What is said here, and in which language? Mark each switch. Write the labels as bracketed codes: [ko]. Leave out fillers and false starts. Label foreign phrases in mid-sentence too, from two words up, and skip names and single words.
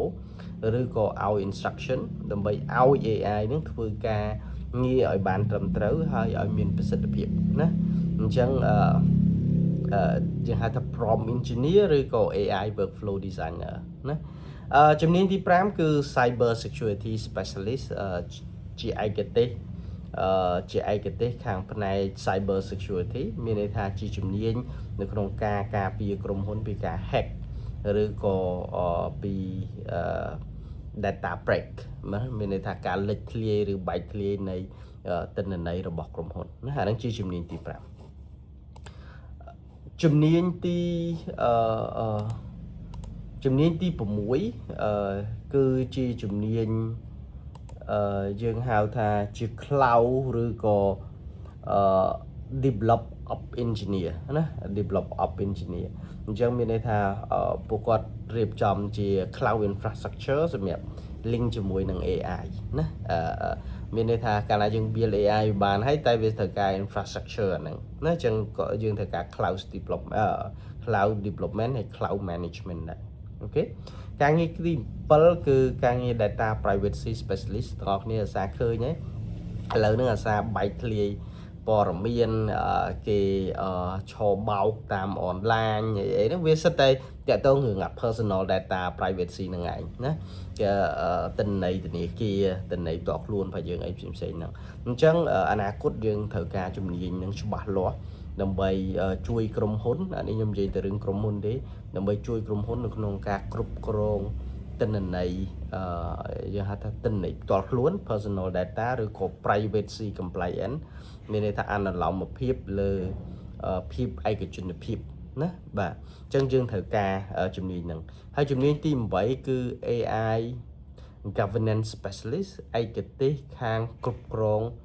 [km] ឬក៏ឲ្យ instruction ដើម្បីឲ្យ AI ហ្នឹងធ្វើការងារឲ្យបានត្រឹមត្រូវហើយឲ្យមានប្រសិទ្ធភាពណាអញ្ចឹងយើងហៅថា [en] prompt engineer [km] ឬក៏ [en] AI workflow designer [km] ណាជំនាញទី5គឺ [en] cyber security specialist [km] ជាឯកទេសខាងផ្នែក [en] cyber security [km] មានន័យថាជាជំនាញនៅក្នុងការការពារក្រុមហ៊ុនពីការ hack ឬក៏ពី [en] data break [km] មានន័យថាការលេចធ្លាយឬបែកធ្លាយនៃទិន្នន័យរបស់ក្រុមហ៊ុនណាអាហ្នឹងជាជំនាញទី5ជំនាញទី 6គឺជាជំនាញយើងហៅថាជា cloud ឬក៏ [en] develop of engineer [km] ណា [en] develop of engineer [km] អញ្ចឹងមានន័យថាពួកគាត់រៀបចំជា [en] cloud infrastructure [km] សម្រាប់ link ជាមួយនឹង AI ណាមានន័យថាកាលណាយើង [en] build AI [km] បានហើយតែវាត្រូវការ infrastructure ហ្នឹងណាអញ្ចឹងក៏ យើងត្រូវការ [en] cloud development [km] ហើយ [en] cloud management [km] ដែរអូខេការងារទី7គឺការងារ [en] data privacy specialist [km] បងប្អូនគ្នាអាសាឃើញហើយឥឡូវហ្នឹងអាសាបែកធ្លាយព័ត៌មានគេឆោបោក តាមអនឡាញអីហ្នឹងវាសិតតែតាក់ទងរឿង [en] personal data privacy [km] ហ្នឹងឯងណាគេទិន្នន័យធនាគារទិន្នន័យផ្ទាល់ខ្លួន របស់យើងអីផ្សេងៗហ្នឹងអញ្ចឹងអនាគតយើងត្រូវការជំនាញនឹងច្បាស់លាស់ដើម្បីជួយក្រុមហ៊ុន អានេះខ្ញុំនិយាយទៅរឿងក្រុមហ៊ុនទេដើម្បីជួយក្រុមហ៊ុននៅក្នុងការគ្រប់គ្រងទិន្នន័យយើងហៅថាទិន្នន័យផ្ទាល់ខ្លួន [en] personal data [km] ឬក៏ [en] privacy compliance [km] មានន័យថាអនុលោមភាពលើភាពឯកជនភាពណាបាទអញ្ចឹងយើងត្រូវការជំនាញហ្នឹងហើយជំនាញទី8គឺ [en] AI governance specialist [km] ឯកទេសខាងគ្រប់គ្រង